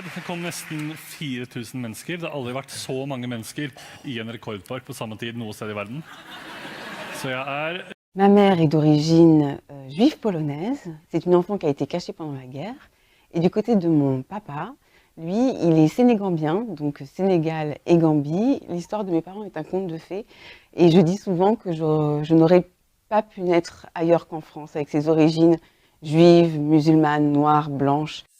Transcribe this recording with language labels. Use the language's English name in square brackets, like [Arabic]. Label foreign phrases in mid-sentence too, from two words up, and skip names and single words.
[Norwegian] Det kom nesten 4000 mennesker. Det har aldri vært så mange mennesker i en rekordpark på samme tid noe sted i verden. Så jeg er... [French] Ma mère est d'origine juive polonaise. C'est une enfant qui a été cachée pendant la guerre. Et du côté de mon papa, lui, il est sénégambien, donc Sénégal et Gambie. L'histoire de mes parents est un conte de fées. Et je dis souvent que je n'aurais pas pu naître ailleurs qu'en France, avec ses origines juives, musulmanes, noires, blanches.